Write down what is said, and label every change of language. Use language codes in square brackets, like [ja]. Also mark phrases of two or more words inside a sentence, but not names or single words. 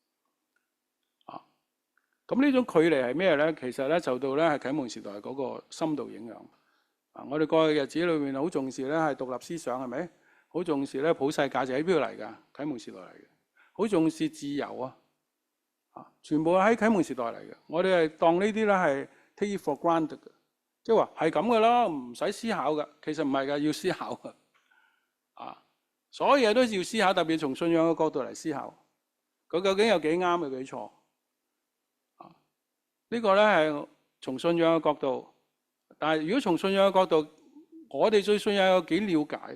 [yue] 咁呢種距離係咩咧？其實咧受到咧係啟蒙時代嗰個深度影響我哋過去嘅日子裏面好重視咧係獨立思想係咪？好重視咧普世價值喺邊度嚟㗎？啟蒙時代嚟嘅。好重視自由全部喺啟蒙時代嚟嘅。我哋係當呢啲咧係 [en] take it for granted [yue] 嘅，即係話係咁嘅啦，唔使思考㗎。其實唔係㗎，要思考㗎所有嘢都要思考，特別從信仰嘅角度嚟思考，佢究竟有幾啱有幾錯。呢個咧係從信仰嘅角度，但係如果從信仰嘅角度，我哋對信仰有幾了解？